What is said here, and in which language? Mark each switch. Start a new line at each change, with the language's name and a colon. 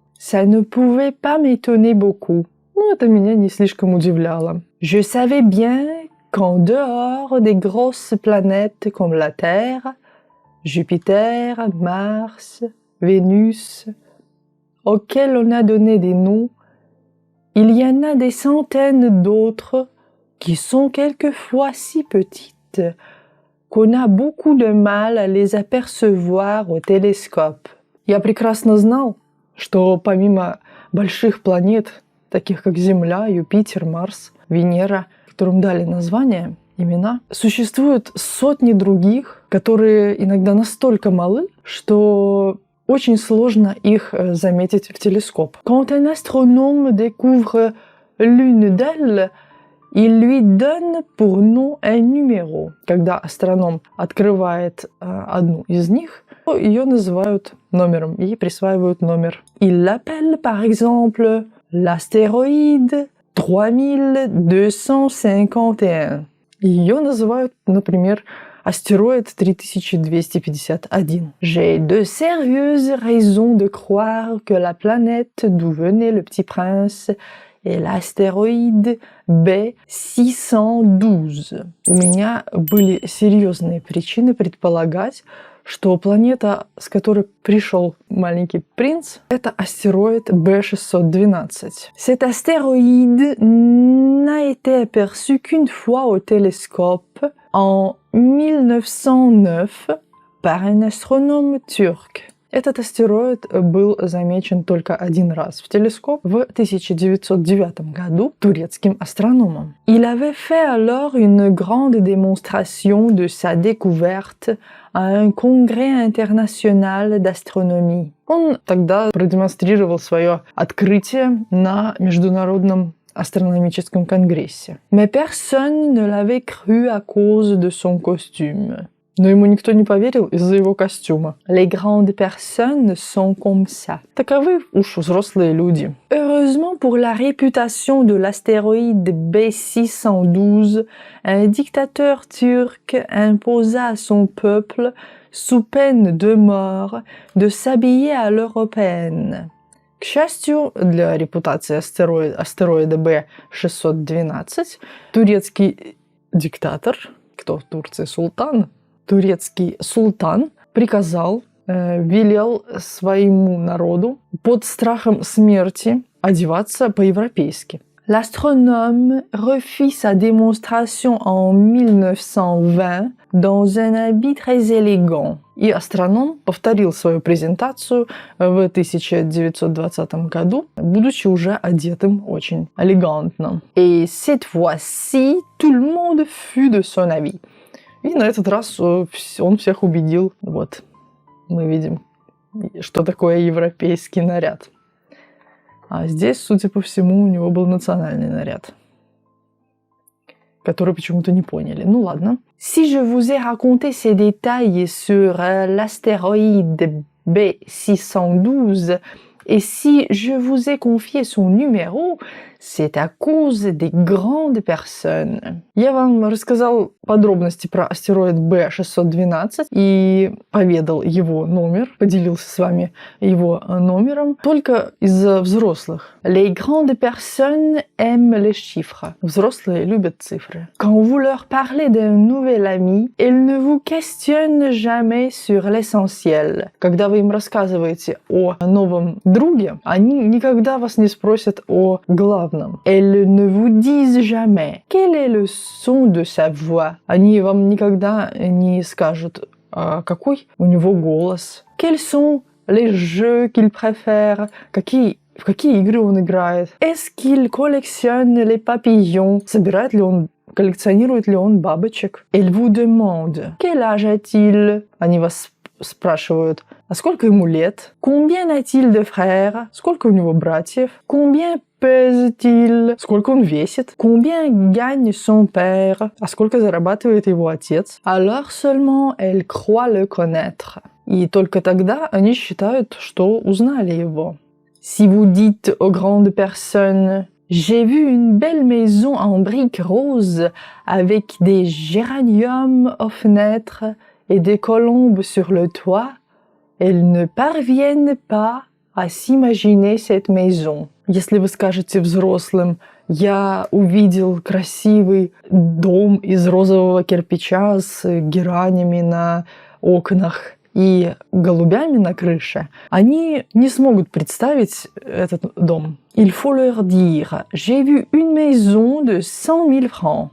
French: Ça ne pouvait pas m'étonner beaucoup.
Russian: Это меня не слишком удивляло.
French: Je savais bien qu'en dehors des grosses planètes comme la Terre, Jupiter, Mars, Vénus, auxquelles on a donné des noms, il y en a des centaines d'autres qui sont quelquefois si petites qu'on a beaucoup de mal à les apercevoir au télescope.
Russian: Я прекрасно знал, что помимо больших планет, таких как Земля, Юпитер, Марс, Венера, которым дали названия, имена, существуют сотни других, которые иногда настолько малы, что очень сложно их заметить в телескоп.
French: Quand un astronome découvre l'une d'elles, il lui donne pour nom un numéro.
Russian: Когда астроном открывает одну из них, ее называют номером, ей присваивают номер.
French: Il l'appelle par exemple l'astéroïde 3251.
Russian: Ее называют, например, астероид 3251.
French: J'ai de sérieuses raisons de croire que la planète d'où venait le petit prince est l'astéroïde B612.
Russian: У меня были серьезные причины предполагать, что планета, с которой пришел маленький принц, это астероид B612.
French: Cet astéroïde n'a été aperçu qu'une fois au télescope en 1909 par un astronome turc.
Russian: Этот астероид был замечен только один раз в телескоп в 1909 году турецким астрономом.
French: Il avait fait alors une grande démonstration de sa découverte à un congrès international d'astronomie.
Russian: Он тогда продемонстрировал свое открытие на международном астрономическом конгрессе.
French: Mais personne ne l'avait cru à cause de son costume.
Russian: Но ему никто не поверил из-за его костюма.
French: Les grandes personnes sont comme ça.
Russian: Таковы уж взрослые люди.
French: Heureusement pour la réputation de l'astéroïde B612, un dictateur turc imposa à son peuple, sous peine de mort, de s'habiller à l'européenne.
Russian: К счастью, для репутации астероида B612, турецкий диктатор, кто в Турции султан, турецкий султан приказал, велел своему народу под страхом смерти одеваться по-европейски.
French: L'astronome refit sa démonstration en 1920 dans un habit très élégant.
Russian: И астроном повторил свою презентацию в 1920 году, будучи уже одетым очень элегантно.
French: Et cette fois-ci, tout le monde fut de son avis.
Russian: И на этот раз он всех убедил. Вот, мы видим, что такое европейский наряд. А здесь, судя по всему, у него был национальный наряд, который почему-то не поняли. Ну ладно.
French: Si je vous ai raconté ces détails sur l'astéroïde B612, et si je vous ai confié son numéro, c'est à cause des grandes personnes.
Russian: Я вам рассказал подробности про астероид B612 и поведал его номер, поделился с вами его номером только из-за взрослых.
French: Les grandes personnes aiment les chiffres.
Russian: Взрослые любят цифры.
French: Quand vous leur parlez d'un nouvel ami, ils ne vous questionnent jamais sur l'essentiel.
Russian: Когда вы им рассказываете о новом друге, они никогда вас не спросят о главном. холодном.
French: Elles ne vous disent jamais, quel est le son de sa voix.
Russian: Они вам никогда не скажут, какой у него голос.
French: Quels sont les jeux qu'il préfère,
Russian: в какие игры он играет.
French: Est-ce qu'il collectionne les papillons?
Russian: Коллекционирует ли он бабочек?
French: Elle vous demande, quel âge a-t-il?
Russian: Они вас спрашивают, а сколько ему лет?
French: Combien a-t-il de frères?
Russian: Сколько у него братьев?
French: Combien pèse-t-il?
Russian: Сколько он весит?
French: Combien gagne son père?
Russian: А сколько зарабатывает его отец?
French: Alors seulement elle croit le connaître.
Russian: И только тогда они считают, что узнали его.
French: Si vous dites aux grandes personnes, j'ai vu une belle maison en briques roses avec des géraniums aux fenêtres et des colombes sur le toit, elles ne parviennent pas à s'imaginer cette maison.
Russian: Если вы скажете взрослым, я увидел красивый дом из розового кирпича с геранями на окнах и голубями на крыше, они не смогут представить этот дом.
French: Il faut leur dire, j'ai vu une maison de 100 000 francs.